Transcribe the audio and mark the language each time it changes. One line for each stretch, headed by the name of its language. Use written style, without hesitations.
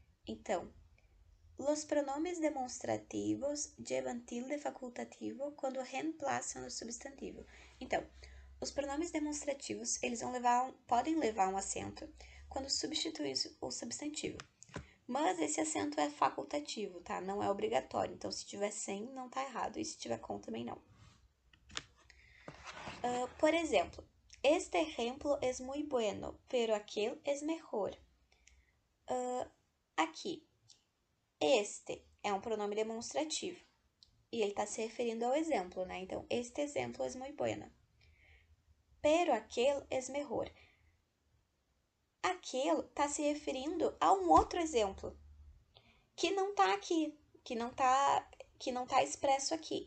Spanish: Então, los pronomes demonstrativos llevan tilde facultativo
Portuguese: quando reemplazam o substantivo. Então, os pronomes demonstrativos, eles podem levar um acento quando substituem o substantivo. Mas esse acento é facultativo, tá? Não é obrigatório. Então, se tiver sem, não tá errado. E se tiver com, também não. Por exemplo,
Spanish: este ejemplo es muy bueno, pero aquel es mejor.
Portuguese: Aqui, este é um pronome demonstrativo. E ele está se referindo ao exemplo, né? Então, este exemplo
Spanish: es muy bueno. Pero aquel es mejor.
Portuguese: Aquele está se referindo a um outro exemplo que não está aqui, que não tá expresso aqui.